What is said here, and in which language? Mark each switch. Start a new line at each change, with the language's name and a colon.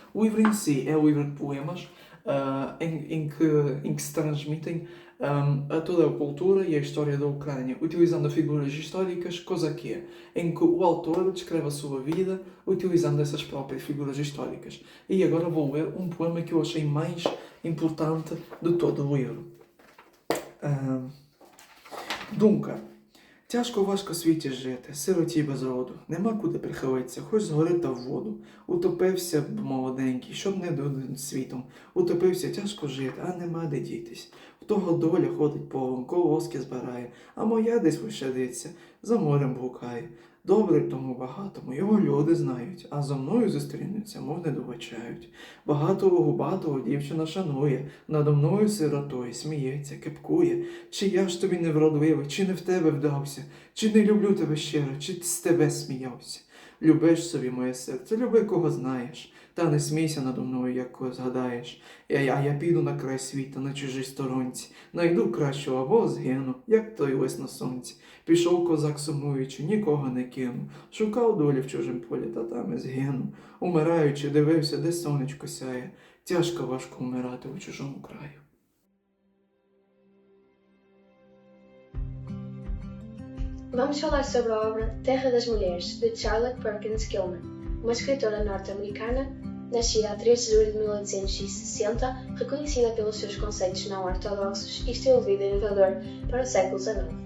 Portuguese: O livro em si é um livro de poemas em que se transmitem a toda a cultura e a história da Ucrânia, utilizando figuras históricas, coisa que é, em que o autor descreve a sua vida utilizando essas próprias figuras históricas. E agora vou ler um poema que eu achei mais importante de todo o livro.
Ukrainian: Думка. Тяжко-важко світі жити, сироті без роду, нема куди прихилитися, хоч згори та в воду. Утопився б молоденький, щоб не дуден світом. Утопився тяжко жити, а нема де дітись. В того доля ходить полем, колоски збирає, а моя десь вишедиться, за морем блукає. Добре тому багатому, його люди знають, а зо мною зустрінуться, мов не добачають. Багатого дівчина шанує, надо мною сиротою сміється, кепкує. Чи я ж тобі не вродливий, чи не в тебе вдався, чи не люблю тебе щиро, чи з тебе сміявся. Любиш собі моє серце, люби кого знаєш, та не смійся надо мною, як кого згадаєш. Я піду на край світа, на чужій сторонці, найду кращого або згину, як той лис на сонці. Пішов козак сумуючи, нікого не кинув, шукав долі в чужим полі, та там і згинув. Умираючи, дивився, де сонечко сяє, тяжко важко вмирати у чужому краю.
Portuguese: Vamos falar sobre a obra Terra das Mulheres, de Charlotte Perkins Gilman, uma escritora norte-americana, nascida a 3 de julho de 1860, reconhecida pelos seus conceitos não ortodoxos e estilo de vida inovador para o século XIX.